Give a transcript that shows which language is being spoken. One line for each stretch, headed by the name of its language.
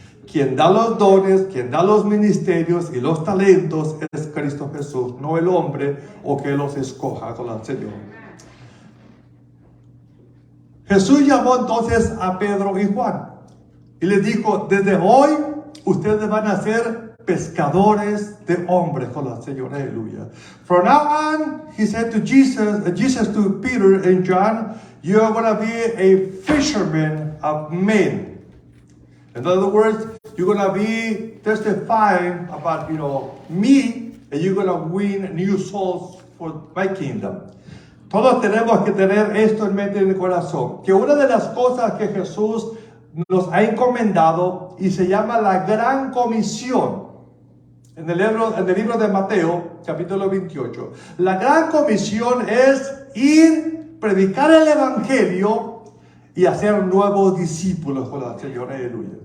Spanish: Quien da los dones, quien da los ministerios y los talentos es Cristo Jesús, no el hombre o que los escoja con el Señor. Jesús llamó entonces a Pedro y Juan y les dijo, desde hoy ustedes van a ser pescadores de hombres con el Señor. Aleluya.
English: From now on, he said to Jesus to Peter and John, you are going to be a fisherman of men. In other words, you're going to be testifying about, me, and you're going to win new souls for my kingdom.
Spanish: Todos tenemos que tener esto en mente y en el corazón. Que una de las cosas que Jesús nos ha encomendado y se llama la Gran Comisión. En el libro de Mateo, capítulo 28. La Gran Comisión es ir, predicar el Evangelio y hacer nuevos discípulos con el Señor. Aleluya.